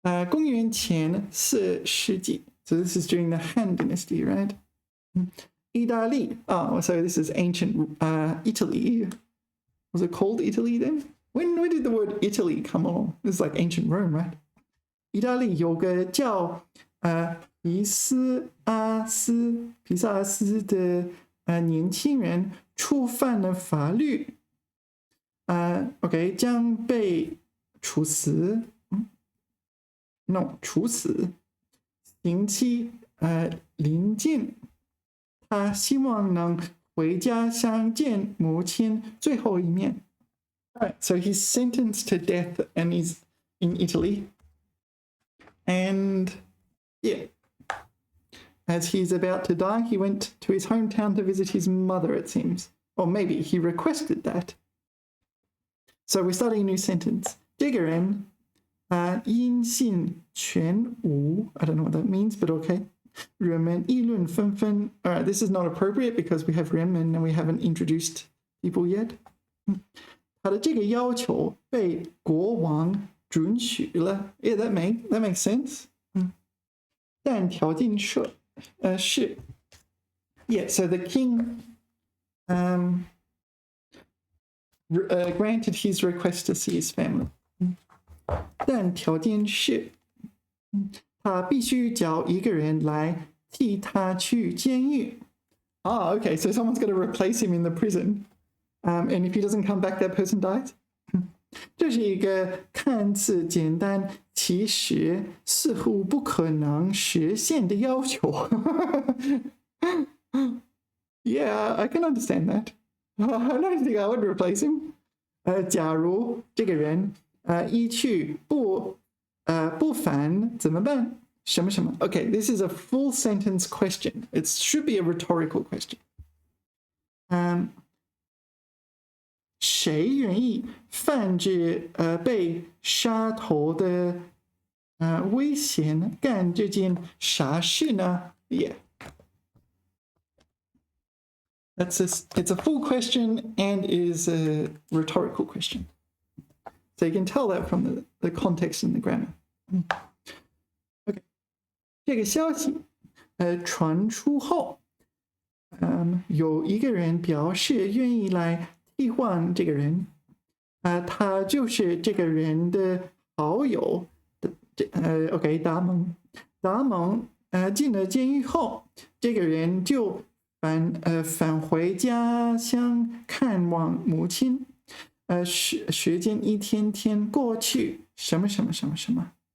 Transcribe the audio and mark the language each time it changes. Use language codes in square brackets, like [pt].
[zh] 公元前4世纪. [en] So this is during the Han Dynasty, right? [zh] 意大利. [en] Oh, so this is ancient Italy. Was it called Italy then? When did the word Italy come along? This is like ancient Rome, right? [zh] 意大利有个叫皮萨阿斯的年轻人触犯了法律，OK 将被处死处死，刑期临近，他希望能回家相见母亲最后一面。 [en] Alright, so he's sentenced to death and he's in Italy. And yeah, as he's about to die, he went to his hometown to visit his mother, it seems. Or maybe he requested that. So we're starting a new sentence. [zh] 这个人音信全无 [en] I don't know what that means, but okay. [zh] 人们议论纷纷 [en] Alright, this is not appropriate because we have 人们 and we haven't introduced people yet. [zh] 他的这个要求被国王准许了 Yeah, that makes sense. 但条件是 [en] Yeah, so the king granted his request to see his family. [zh] 但条件是他必须找一个人来替他去监狱 [en] okay, so someone's got to replace him in the prison. And if he doesn't come back, that person dies. [zh] 这是一个看似简单，其实似乎不可能实现的要求。 [en] Yeah, I can understand that. I don't think I would replace him. [zh] 假如这个人一去不返怎么办？ [en] 什么什么 Okay, this is a full sentence question. It should be a rhetorical question. [zh] 谁愿意犯着被杀头的危险干这件傻事呢 Yeah. [en] It's a full question and is a rhetorical question. So you can tell that from the context and the grammar. Okay. [zh] 这个消息传出后有一个人表示愿意来替换这个人他就是这个人的好友OK 达蒙进了监狱后这个人就返回家乡看望母亲时间一天天过去什么什么什么什么